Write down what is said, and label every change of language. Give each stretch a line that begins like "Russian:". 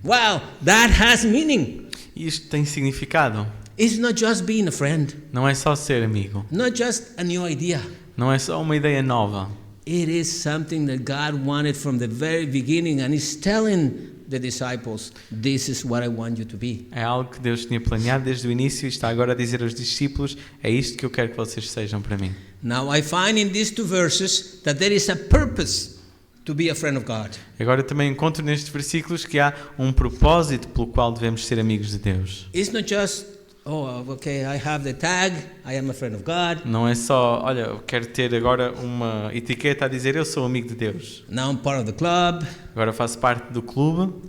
English: Wow, that has meaning.
Portuguese: Isto tem significado.
English: It's not just being a friend,
Portuguese: não é só ser amigo,
English: not just a new idea.
Portuguese: não é só uma ideia nova.
English: It is something that God wanted from the very beginning, and He's telling the disciples, this is what I want you to be.
Portuguese: É algo que Deus tinha planeado desde o início e está agora a dizer aos discípulos, é isto que eu quero que vocês sejam para mim.
English: Now I find in these two verses that there is a purpose to be a friend of God.
Portuguese: Agora também encontro nestes versículos que há um propósito pelo qual devemos ser amigos de Deus.
English: It's not just, oh, okay, I have the tag, I am a friend of God.
Portuguese: Não é só, olha, eu quero ter agora uma etiqueta a dizer eu sou amigo de Deus.
English: Now I'm part of the club.
Portuguese: Agora faço parte do clube.